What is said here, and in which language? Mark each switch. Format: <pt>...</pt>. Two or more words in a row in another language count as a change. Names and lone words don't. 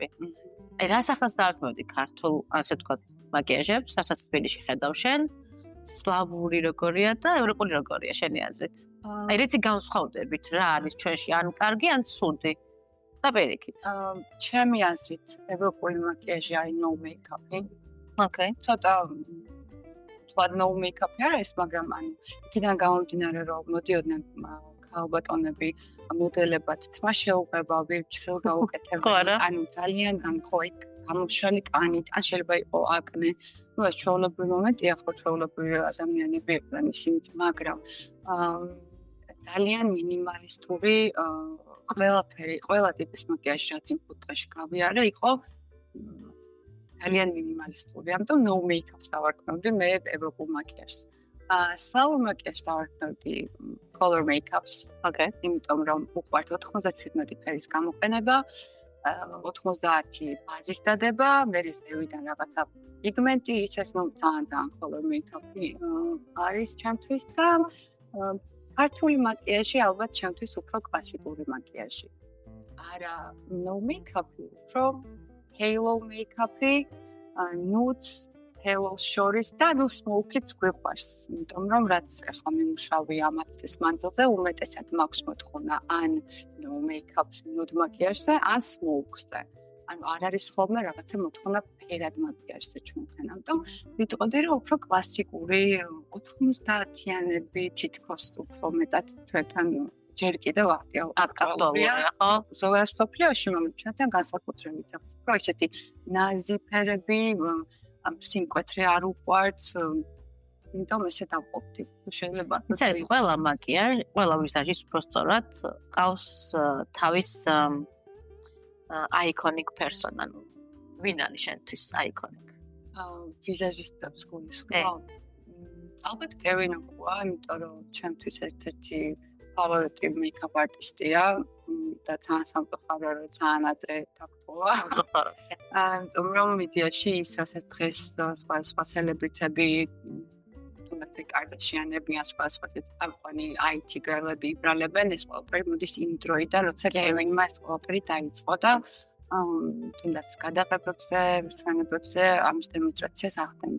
<ka>აი რა სახას დაარქმევდი ქართულ, ასე ვთქვათ, მაკიაჟებს, რასაც თბილისში ხედავ შენ, სლავური როგორია და ევროპული როგორია შენი აზრით? აი რითი განსხვავდებით რა არის ჩვენში, ან კარგი, ან ცუდი? და პირიქით. ჩემი აზრით, ევროპული მაკიაჟი არის</ka> <en>no make-up-ი.</en> <ka>Okay. ცოტა თქვათ</ka> <en>no make-up-ი</en> <ka>არ არის, მაგრამ ანუ იქიდან გამომდინარე, რომ მოდიოდნენ ქალბატონები მოდელებად თმა შეუყვება, ვირჩხილ გაუკეთებენ, ანუ ძალიან ხო იქ გამომშრალი კანით, ან შეიძლება იყო აკნე. ნუ ეს ჩვეულებრივი მომენტია, ხო ჩვეულებრივი ადამიანები იყვნენ ისინიც, მაგრამ ძალიან მინიმალისტური ყველაფერი, ყველა ტიპის მაკიაჟი რაც იმ ფუტკაში გავიარე, იყო ძალიან მინიმალისტური. ამიტომ</ka> <en>no make-up-ს</en> <ka>დავარქმევდი მე ევროპულ მაკიაჟს. სლავურ მაკიაჟს დავარქმევდი</ka> <en>color make-up-ს.</en> <ka>Okay. იმიტომ რომ უყვართ 97 ფერის გამოყენება, 90 ბაზის დადება, მერე ზევიდან რაღაცა პიგმენტი, ისეს ძალიან</ka> <en>color make-up-ი</en> <ka>არის ჩემთვის და ქართული მაკიაჟი ალბათ ჩემთვის უფრო კლასიკური მაკიაჟი. არა</ka> <en>no make-up-ი,</en> <ka>უფრო</ka> <en>halo make-up-ი, nudes, halo-ს</en> <ka>შორის და ნუ smoke-იც გვიყვარს, იმიტომ რომ რაც ახლა მიმუშავე ამაც წლის მანძილზე უმეტესად მაქვს მოთხოვნა ან</ka> <en>no make-up nude</en> <ka>მაკიაჟზე, ან smoke-ზე. ანუ არ არის ხოლმე რაღაცა მოთხოვნა ფერად მაკიაჟზე ჩვენთან. ამიტომ ვიტყოდი რომ უფრო კლასიკური 90-იანები თითქოს უფრო მეტად ჩვენთან ჯერ კიდევ აქტუალურია, ხო? ზოგადად მსოფლიოში ჩვენთან განსაკუთრებით აქვს. უფრო ისეთი ნაზი ფერები, სიმკვეთრე არ უყვართ, იმიტომ ესე დავყოფდი. შეიძლება იცი, ყველა მაკიაჟი, ყველა ვიზაჟის უფრო სწორად ყავს თავის</ka> <en>iconic person,</en> <ka>ანუ ვინ არის შენთვის iconic? ვიზაჟისტებს გულისხმობ. ალბათ კევინ ოქუა, იმიტომ რომ ჩემთვის ერთ-ერთი ფავორიტი</ka> <en>make-up artist-ია</en> <ka>და ძალიან სამწუხარო რომ ძალიან ადრე დაგტოვა. ამიტომ რომ მედიაში ის ასე დღეს სხვა სელებრიტები თუნდაც კარდაშიანები ან სხვა წამყვანი</ka> <en>IT girl-ები</en> <ka>იბრალებენ, ეს ყველაფერი მოდის იმ დროიდან, როცა კევინმა ეს ყველაფერი დაიწყო და თუნდაც გადაღებებზე, მშვენებებზე ამის დემონსტრაციას ახდენდა.</ka>